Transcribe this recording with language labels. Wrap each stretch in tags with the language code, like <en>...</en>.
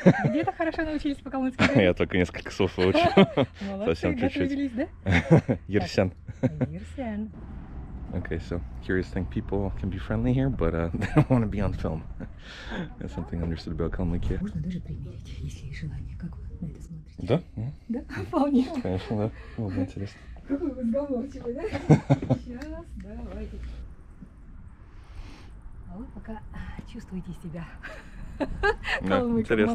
<ru>Где-то хорошо научились по-калмыцки? Я только несколько слов выучил. Совсем чуть-чуть. Ерсян. Ерсян.</ru> <en>Okay, so curious thing, people can be friendly here, but they don't want to be on film. That's something understood about Kalmykia.</en> <ru>Можно даже примерить, если есть желание. Как вы на это смотрите? Да? Да, вполне. Конечно, да. Было бы интересно. Какой вы сговорчивый, да? Сейчас, давайте. А вы пока чувствуете себя. Интересно.</ru>